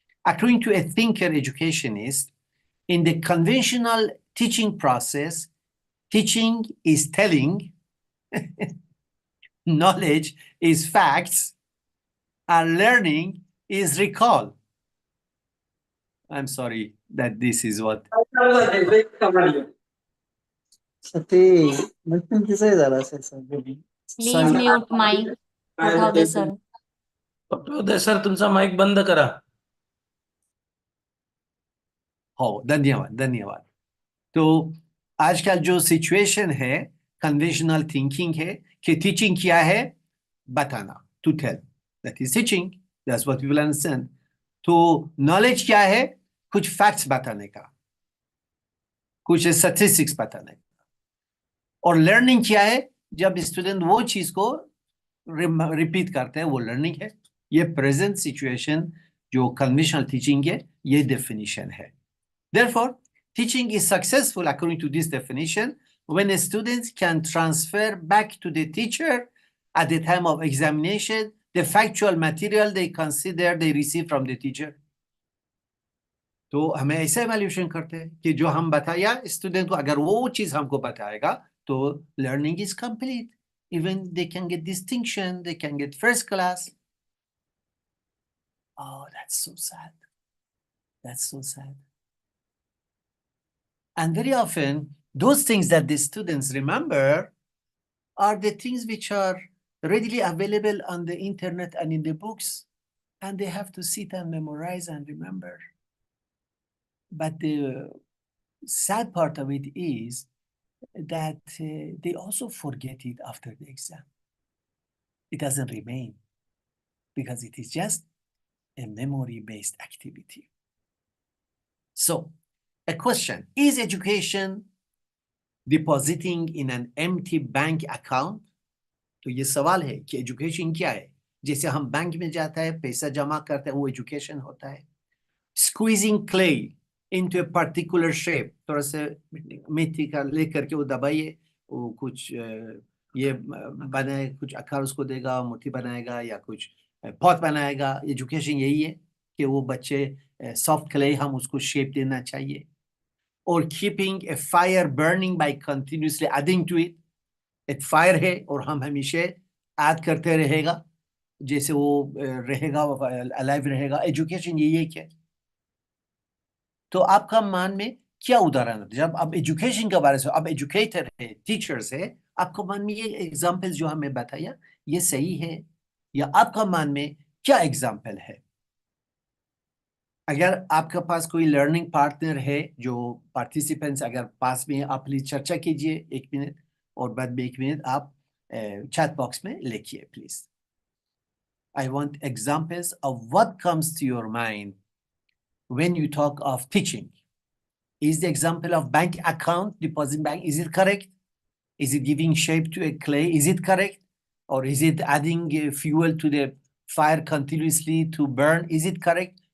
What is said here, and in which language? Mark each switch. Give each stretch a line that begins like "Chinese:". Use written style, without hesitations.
English: According to a thinker educationist, in the conventional teaching process, teaching is telling, knowledge is facts, and learning is recall. I'm sorry that this is what.
Marathi: ते नक्की तिचं झालं असेल sir
English: Please mute mike. पठावदे sir.
Marathi: पटवदे sir, तुमचा mic बंद करा. हो, धन्यवाद धन्यवाद.
Hindi: तो आज का जो सिचुएशन है, कन्वेंशनल थिंकिंग है कि टीचिंग क्या है, बताना,
English: To tell, that is teaching, that's what people understand.
Hindi: तो नॉलेज क्या है, कुछ फैक्ट्स बताने का, कुछ स्टैटिस्टिक्स बताने का. और लर्निंग क्या है, जब स्टूडेंट वो चीज को रिपीट करते हैं, वो लर्निंग है. ये प्रेजेंट सिचुएशन जो कन्वेंशनल टीचिंग है, ये डेफिनेशन है.
English: Therefore, teaching is successful according to this definition when a student can transfer back to the teacher at the time of examination the factual material they consider they receive from the teacher.
Hindi: तो हमें ऐसे evaluation करते हैं कि जो हम बताया student को, अगर वो चीज हमको बताएगा तो
English: learning is complete. Even they can get distinction, they can get first class. Oh, that's so sad. That's so sad. And very often, those things that the students remember are the things which are readily available on the internet and in the books, and they have to sit and memorize and remember. But the sad part of it is that they also forget it after the exam. It doesn't remain because it is just a memory-based activity. So, a question, is education depositing in an empty bank account?
Hindi: तो ये सवाल है कि education क्या है? जैसे हम bank में जाता है, पैसा जमा करते हैं, वो एजुकेशन होता है.
English: Squeezing clay into a particular shape,
Hindi: थोड़ा सा मिट्टी का लेकर के वो दबाइए, वो कुछ ये बनाए, कुछ आकार उसको देगा, मूर्ति बनाएगा या कुछ पॉट बनाएगा. एजुकेशन यही है कि वो बच्चे सॉफ्ट क्ले हम उसको शेप देना चाहिए.
English: Or keeping a fire burning by continuously adding to it.
Hindi: एक फायर है और हम हमेशा ऐड करते रहेगा, जैसे वो रहेगा, अलाइव रहेगा. एजुकेशन यही है क्या? तो आपका मान में क्या उदाहरण है? जब आप एजुकेशन के बारे में, आप एजुकेटर है, टीचर्स है, आपको मन में ये एग्जाम्पल्स जो हमें बताया, ये सही है? या आपका मान में क्या एग्जाम्पल है? अगर आपके पास कोई लर्निंग पार्टनर है, जो पार्टिसिपेंट्स अगर पास में, आप प्लीज चर्चा कीजिए 1 मिनट, और बाद में 1 मिनट आप चैट बॉक्स में लिखिए please.
English: I want examples of what comes to your mind when you talk of teaching. Is the example of bank account, deposit bank, is it correct? Is it giving shape to a clay? Is it correct? Or is it adding fuel to the fire continuously to burn? Is it correct?